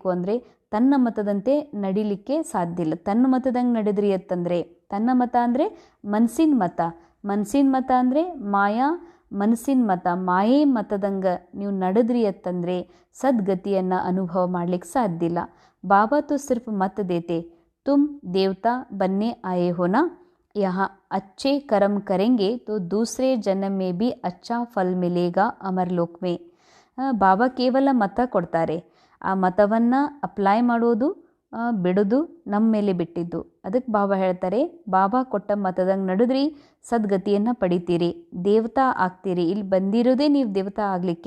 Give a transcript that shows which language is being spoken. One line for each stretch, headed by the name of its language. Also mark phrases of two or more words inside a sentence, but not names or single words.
Kannada: ಅಂದರೆ ತನ್ನ ಮತದಂತೆ ನಡಿಲಿಕ್ಕೆ ಸಾಧ್ಯ ಇಲ್ಲ. ತನ್ನ ಮತದಂಗೆ ನಡೆದ್ರಿ ಅಂತಂದರೆ, ತನ್ನ ಮತ ಅಂದರೆ ಮನಸ್ಸಿನ ಮತ, ಮನಸ್ಸಿನ ಮತ ಅಂದರೆ ಮಾಯಾ ಮನಸ್ಸಿನ ಮತ, ಮಾಯೇ ಮತದಂಗೆ ನೀವು ನಡೆದ್ರಿ ಅಂತಂದರೆ ಸದ್ಗತಿಯನ್ನು ಅನುಭವ ಮಾಡಲಿಕ್ಕೆ ಸಾಧ್ಯ ಇಲ್ಲ.
Hindi: ಬಾಬಾ तो सिर्फ मत देते, तुम देवता बनने आए हो ना, यहाँ अच्छे कर्म करेंगे तो दूसरे जन्म में भी अच्छा फल मिलेगा अमरलोक में.
Kannada: ಬಾಬಾ ಕೇವಲ ಮತ ಕೊಡ್ತಾರೆ, ಆ ಮತವನ್ನು ಅಪ್ಲೈ ಮಾಡೋದು ಬಿಡೋದು ನಮ್ಮ ಮೇಲೆ ಬಿಟ್ಟಿದ್ದು. ಅದಕ್ಕೆ ಬಾಬಾ ಹೇಳ್ತಾರೆ, ಬಾಬಾ ಕೊಟ್ಟ ಮತದಂಗೆ ನಡೆದ್ರಿ ಸದ್ಗತಿಯನ್ನು ಪಡಿತೀರಿ, ದೇವತಾ ಆಗ್ತೀರಿ. ಇಲ್ಲಿ ಬಂದಿರೋದೇ ನೀವು ದೇವತಾ ಆಗಲಿಕ್ಕೆ.